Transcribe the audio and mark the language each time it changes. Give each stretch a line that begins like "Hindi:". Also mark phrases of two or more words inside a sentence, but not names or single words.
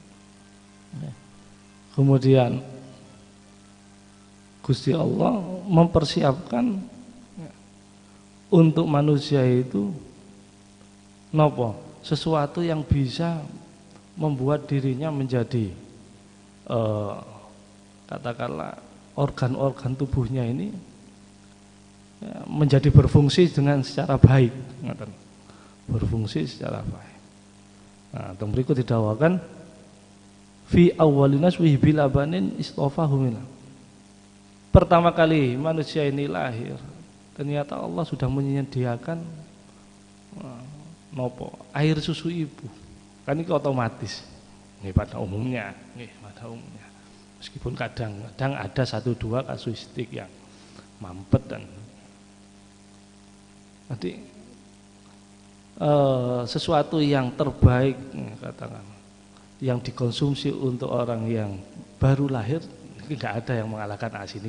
Indonesian: Kemudian Gusti Allah mempersiapkan untuk manusia itu nopo sesuatu yang bisa membuat dirinya menjadi katakanlah organ-organ tubuhnya ini menjadi berfungsi dengan secara baik, berfungsi secara baik. Nah, teng berikut didawakan fi awwalinas wa bilabanin istafahum. Pertama kali manusia ini lahir, ternyata Allah sudah menyediakan nopo air susu ibu. Kan ini otomatis. Ini pada umumnya, meskipun kadang-kadang ada 1-2 kasuistik yang mampet dan nanti sesuatu yang terbaik katakan yang dikonsumsi untuk orang yang baru lahir, tidak ada yang mengalahkan ASI.